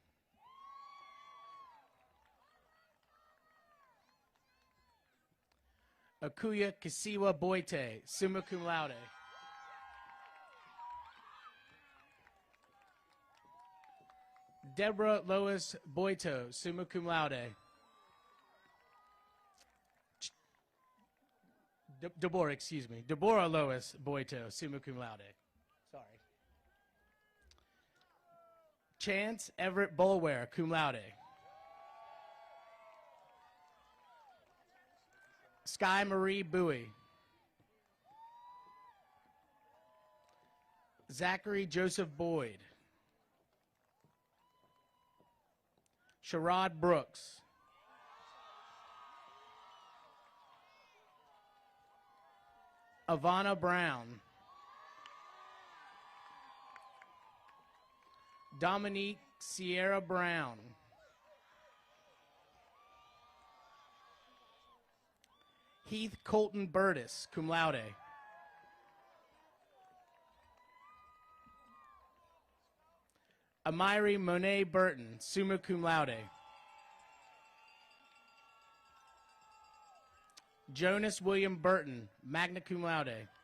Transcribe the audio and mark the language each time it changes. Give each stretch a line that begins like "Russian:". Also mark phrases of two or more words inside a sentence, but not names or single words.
English: Akuya Kisiwa Boite,
Latin: summa cum laude.
English: Deborah Lois Boito,
Latin: summa cum laude.
English: Deborah, excuse me. Deborah Lois Boito,
Latin: summa cum laude.
English: Sorry. Chance Everett Bulware,
Latin: cum laude.
English: Sky Marie Bowie. Zachary Joseph Boyd. Sherrod Brooks. Ivana Brown. Dominique Sierra Brown. Heath Colton Burtis,
Latin: cum laude.
English: Amiri Monet Burton,
Latin: summa cum laude.
English: Jonas William Burton,
Latin: magna cum laude.